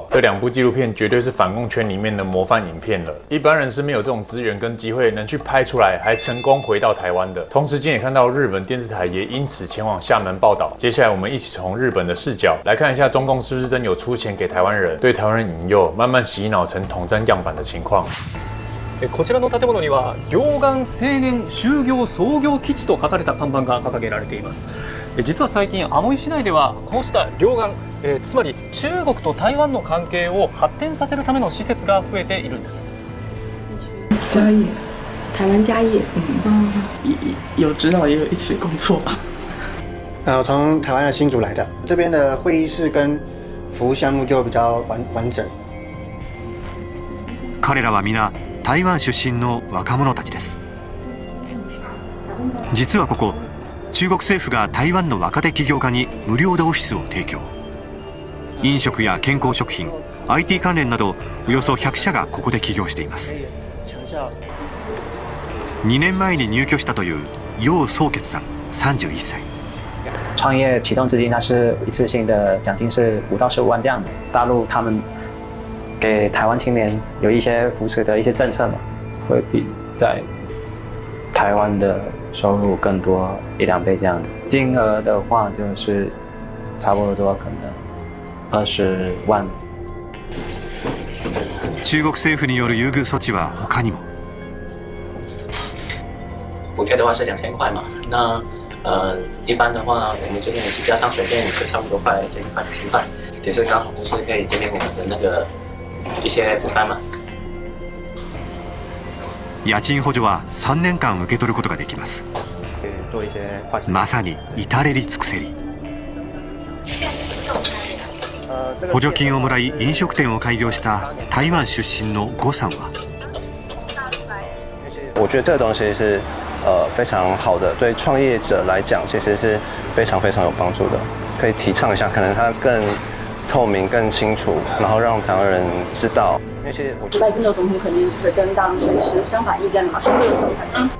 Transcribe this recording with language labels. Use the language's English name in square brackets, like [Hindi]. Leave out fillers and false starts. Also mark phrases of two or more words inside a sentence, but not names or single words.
[Chinese] 这2部纪录片绝对是反共圈里面的模范影片了。一般人是没有这种资源跟机会能去拍出来，还成功回到台湾的。同时间也看到日本电视台也因此前往厦门报道。接下来我们一起从日本的视角来看一下中共是不是真有出钱给台湾人，对台湾人引诱，慢慢洗脑成统战样板的情况。 [Japanese] こちらの建物には両岸青年就業創業基地と書かれた看板が掲げられています。実は最近アモイ市内ではこうした両岸、つまり中国と台湾の関係を発展させるための施設が増えているんです。 [Chinese] 嘉义，台湾嘉义，有知道也有一起工作吧。我从台湾的新竹来的，这边的会议室跟服务项目就比较完整。 [Japanese] 彼らは皆台湾出身の若者たちです。実はここ、中国政府が台湾の若手起業家に無料でオフィスを提供。飲食や健康食品、IT 関連などおよそ100社がここで起業しています。2年前に入居したという楊宗傑さん31歳。 [Chinese] 创业启动资金，它是一次性的奖金是5到15万这样子。大陆他们给台湾青年有一些扶持的一些政策嘛，会比在台湾的收入更多1-2倍这样子。金额的话就是差不多可能20万。 [Japanese] 中国政府による優遇措置は他にも。 [Chinese] 补贴的话是2000块嘛，那一般的话，我们这边也是加上水电也是差不多快接近快2000块，也是刚好不是可以减免我们的那个一些负担嘛。 [Japanese] 家賃補助は3年間受け取ることができます。まさに至れり尽くせり。補助金をもらい飲食店を開業した台湾出身の呉さんは， [Chinese] 我觉得这个东西是非常好的，对创业者来讲其实是非常非常有帮助的，可以提倡一下，可能它更透明、更清楚，然后让台湾人知道。因为其实我赖清德总统肯定就是跟大陆持相反意见的嘛，他们有什么看法？